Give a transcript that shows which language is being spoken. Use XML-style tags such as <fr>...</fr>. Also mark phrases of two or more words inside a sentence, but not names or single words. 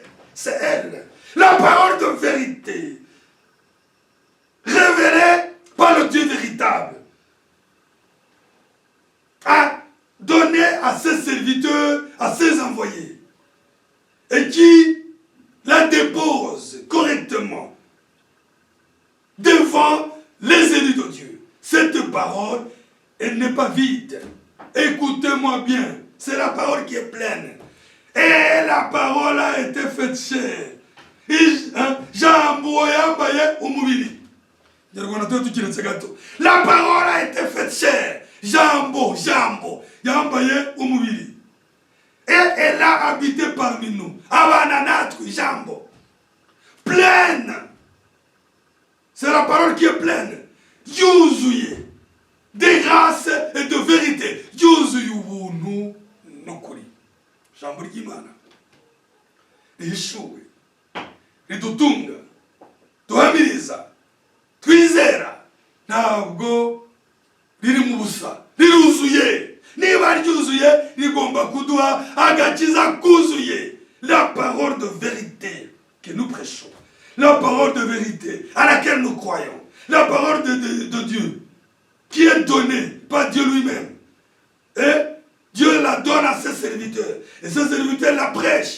<fr>C'est elle, la parole de vérité, révélée par le Dieu véritable, a donné à ses serviteurs, à ses envoyés, et qui la dépose correctement devant les élus de Dieu. Cette parole, elle n'est pas vide. Écoutez-moi bien, c'est la parole qui est pleine. Et la parole a été faite chair.</fr> <rw>Jambo yambaye umubiri.</rw> <fr>La parole a été faite chair.</fr> <rw>Jambo yambaye umubiri.</rw> <fr>Et elle a habité parmi nous.</fr> <rw>Abananatri jambo. Pleine.</rw> <fr>C'est la parole qui est pleine. Yuzuye. De grâce et de vérité.</fr> <rw>Yuzuye ubuntu nukuri. Jambo ry'Imana. Rishuwe. Ridutunga. Duhamiriza. Twizera. Ntabwo riri mu busa. Riruzuye. Niba ryuzuye rigomba kuduha agakiza kuzuye.</rw> <fr>La parole de vérité que nous prêchons. La parole de vérité à laquelle nous croyons. La parole de Dieu qui est donnée par Dieu lui-même. Et Dieu la donne à ses serviteurs. Et ses serviteurs la prêchent.</fr>